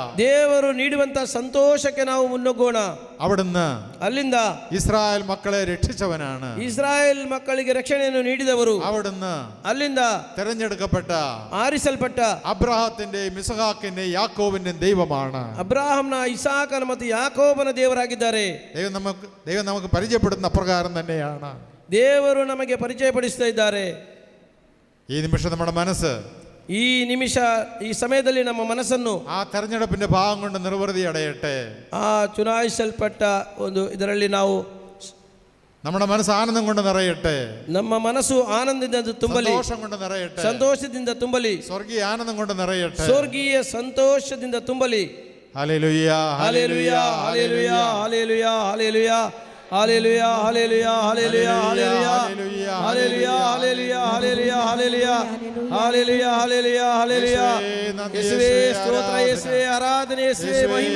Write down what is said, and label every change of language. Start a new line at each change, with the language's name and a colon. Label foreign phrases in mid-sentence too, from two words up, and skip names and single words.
Kannada: ದೇವರು ನೀಡುವಂತ ಸಂತೋಷಕ್ಕೆ ನಾವು ಮುನ್ನುಗ್ಗೋಣ.
Malayalam: അവിടുന്ന്
Kannada: ಅಲ್ಲಿಂದ
Malayalam: ഇസ്രായേൽ മക്കളെ രക്ഷിച്ചവനാണ്.
Kannada: ಇಸ್ರಾಯೇಲ್ ಮಕ್ಕಳಿಗೆ ರಕ್ಷಣೆಯನ್ನು ನೀಡಿದವರು.
Malayalam: അവിടുന്ന്
Kannada: ಅಲ್ಲಿಂದ
Malayalam: തെരഞ്ഞെടുക്കപ്പെട്ട,
Kannada: ಆರಿಸಲ್ಪಟ್ಟ
Malayalam: അബ്രഹാത്തിന്റെയും ഇസഹാക്കിന്റെയും യാക്കോബിന്റെയും ദൈവമാണ്.
Kannada: ಅಬ್ರಾಹಂನ, ಇಸಾಕನ ಮತ್ತು ಯಾಕೋಬನ ದೇವರಾಗಿದ್ದಾರೆ.
Malayalam: ദൈവം നമുക്ക് പരിചയപ്പെടുന്ന അപ്രകാരം തന്നെയാണ്.
Kannada: ದೇವರು ನಮಗೆ ಪರಿಚಯಪಡಿಸ್ತಾ ಇದ್ದಾರೆ.
Malayalam: ഈ നിമിഷം നമ്മുടെ മനസ്സ്,
Kannada: ಈ ನಿಮಿಷ, ಈ ಸಮಯದಲ್ಲಿ ನಮ್ಮ ಮನಸ್ಸನ್ನು
Malayalam: ആ തെരഞ്ഞെടുപ്പിന്റെ ഭാഗം കൊണ്ട് നിർവൃതി അടയട്ടെ.
Kannada: ಆ ಚುನಾಯಿಸಲ್ಪಟ್ಟ ಒಂದು ಇದರಲ್ಲಿ ನಾವು,
Malayalam: നമ്മുടെ മനസ്സ് ആനന്ദം കൊണ്ട് നിറയട്ടെ.
Kannada: ನಮ್ಮ ಮನಸ್ಸು ಆನಂದದಿಂದ ತುಂಬಲಿ,
Malayalam: സന്തോഷം കൊണ്ട് നിറയട്ടെ.
Kannada: ಸಂತೋಷದಿಂದ ತುಂಬಲಿ,
Malayalam: സ്വർഗീയ ആനന്ദം കൊണ്ട് നിറയട്ടെ.
Kannada: ಸ್ವರ್ಗೀಯ ಸಂತೋಷದಿಂದ ತುಂಬಲಿ.
Malayalam: ഹല്ലേലൂയ, ഹല്ലേലൂയ, ഹല്ലേലൂയ, ഹല്ലേലൂയ, ഹല്ലേലൂയ, ഹല്ലേലൂയ, ഹല്ലേലൂയ, ഹല്ലേലൂയ, ഹല്ലേലൂയ, ഹല്ലേലൂയ, ഹല്ലേലൂയ, ഹല്ലേലൂയ, ഹല്ലേലൂയ, ഹല്ലേലൂയ, ഹല്ലേലൂയ. യേശുവേ സ്തോത്ര, യേശുവേ ആരാധന, യേശുവേ മഹിമ.